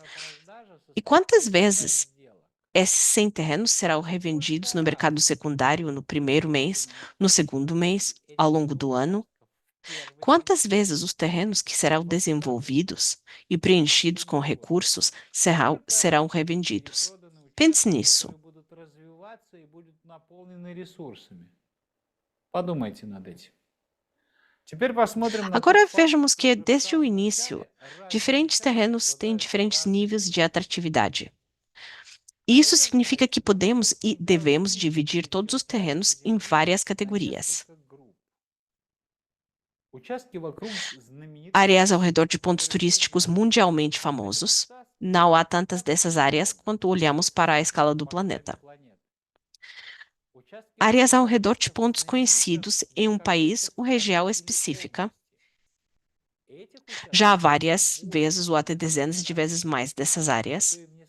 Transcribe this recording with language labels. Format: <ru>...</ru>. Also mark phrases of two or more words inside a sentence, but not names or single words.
<pt>E quantas vezes esses 100 terrenos serão revendidos no mercado secundário no primeiro mês, no segundo mês, ao longo do ano? Quantas vezes os terrenos que serão desenvolvidos e preenchidos com recursos serão revendidos? Pense nisso.</pt> <ru>Подумайте над этим. Теперь посмотрим на</ru> <pt>Agora</pt> <ru>тот факт,</ru> <pt>vejamos que,</pt> <ru>что</ru> <pt>desde o</pt> <ru>в самом</ru> <pt>início,</pt> <ru>начале</ru> <pt>diferentes</pt> <ru>разные</ru> <pt>terrenos têm</pt> <ru>террены</ru> <pt>diferentes</pt> <ru>обладают</ru> <pt>níveis de</pt> <ru>разными</ru> <pt>atratividade. Isso significa que podemos e devemos dividir todos os terrenos em várias categorias.</pt> <ru>Участки вокруг знаменитых</ru> <pt>Áreas ao redor de pontos turísticos mundialmente famosos. Não há tantas dessas áreas quanto olhamos para a escala do planeta. Áreas ao redor de pontos conhecidos em um país ou região específica. Já há várias vezes ou até dezenas de vezes mais dessas áreas.</pt>